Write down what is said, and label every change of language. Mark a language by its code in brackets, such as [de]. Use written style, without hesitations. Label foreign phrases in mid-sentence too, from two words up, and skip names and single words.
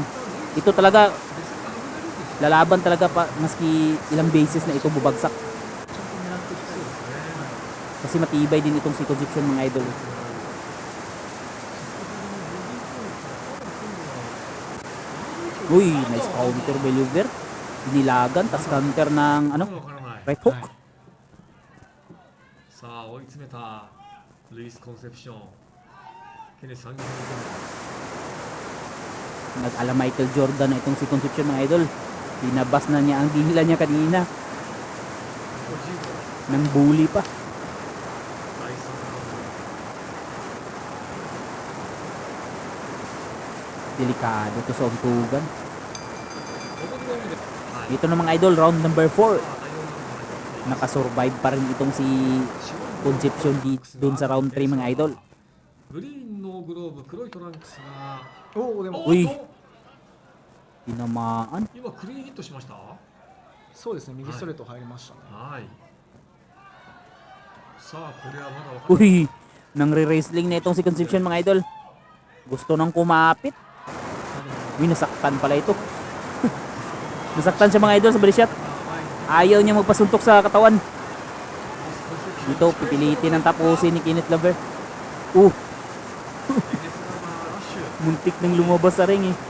[tl] Ito talaga lalaban talaga pa maski ilang beses na ito bubagsak. Kasi matibay din itong si Concepcion mga idol. Uy, [en] nice counter by Liver. [tl] Dinilagan, tas counter ng right hook. [ja] さあ追い詰めたルイス・コンセプション。ケネス3人 [tl] Nag-ala Michael Jordan na itong si Concepcion mga idol. Binabas na niya ang dila niya kanina. Nang bully pa. Delikado to sa untugan. Dito na mga idol, round number 4. Nakasurvive pa rin itong si Concepcion doon sa round 3 mga idol. [ja] グリーンのグローブ、黒いトランクスが。おお、でも [tl] Uy! Tinamaan. [ja] 今クリーンヒットしました。そうですね、右ストレート入りましたね。はい。さあこれはまだ分かんない。 [tl] Uy! Nang re-wrestling na itong si Concepcion mga idol. Gusto nang kumapit. Uy, nasaktan pala ito. Nasaktan siya mga idol sa body shot. Ayaw niya magpasuntok sa katawan. Dito, pipilitin ang tapusin ni Kenneth Lover. Muntik nang lumabas sa ring eh.